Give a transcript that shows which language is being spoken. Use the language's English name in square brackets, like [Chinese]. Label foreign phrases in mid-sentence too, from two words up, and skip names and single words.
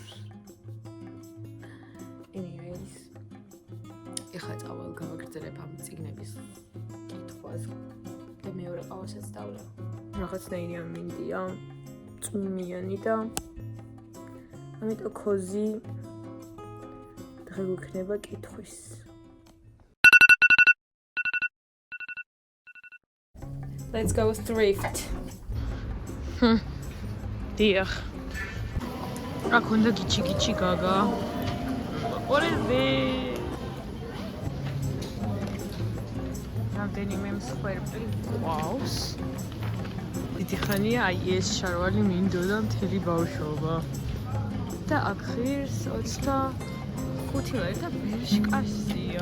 [Georgian] Anyways, ეხლა წავალ გავაგრძელებ ამ წიგნების კითხვას და მეორე ყავასაც დავლა. რაღაცნაირი ამინდია, წვიმიანი და ამიტომ ქოზი დღე გვექნება კითხვის. [English] Let's go thrift. [Georgian] დიახ. აქ უნდა გიჩი გაგა. ორეზე. რამდენიმე მსხვერპლი გვაქვს. დიდი ხანია აი ეს შარვალი მინდოდა მთელი ბავშვობა. და აქ ღირს 25 ლარი და ბერშკასია.